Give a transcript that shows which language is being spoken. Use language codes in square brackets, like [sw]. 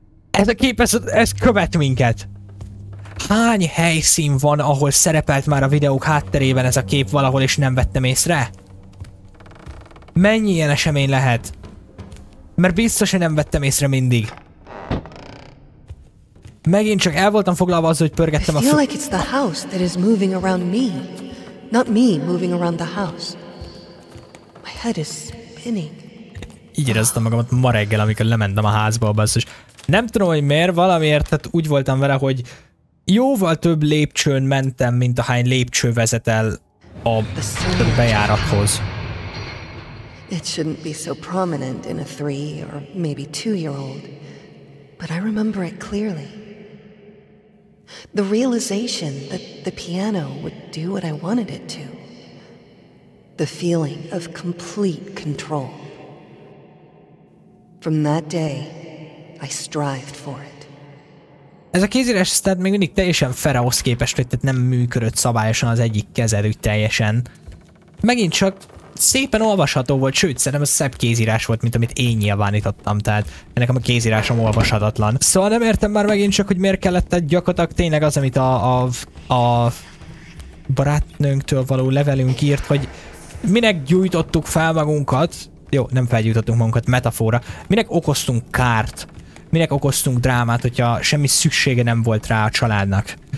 [hu] Ez a kép, ez követ minket. Hány helyszín van, ahol szerepelt már a videók hátterében ez a kép valahol, és nem vettem észre? Mennyi ilyen esemény lehet? Mert biztos, hogy nem vettem észre mindig. Megint csak el voltam foglalva azzal, hogy pörgettem a... [en] I feel like it's the house that is moving around me, not me moving around the house. My head is spinning. [hu] Így éreztem magamat ma reggel, amikor lementem a házba, basszus. Nem tudom, hogy miért, valamiért, tehát úgy voltam vele, hogy jóval több lépcsőn mentem, mint ahány lépcső vezet el a bejárathoz. [en] It shouldn't be so prominent in a 3 or maybe 2-year-old, but I remember it clearly. The realization that the piano would do what I wanted it to. The feeling of complete control. From that day, I strived for it. [hu] Ez a kézírás tehát még mindig teljesen fel ahhoz képest, hogy nem működött szabályosan az egyik kezed úgy teljesen. Megint csak szépen olvasható volt, sőt, szerintem ez szebb kézírás volt, mint amit én nyilvánítottam, tehát nekem a kézírásom olvashatatlan. Szóval nem értem már megint csak, hogy miért kellett gyakorlatilag tényleg az, amit a barátnőnktől való levelünk írt, hogy minek gyújtottuk fel magunkat, jó, nem felgyújtottunk magunkat, metafora, minek okoztunk kárt, minek okoztunk drámát, hogyha semmi szüksége nem volt rá a családnak.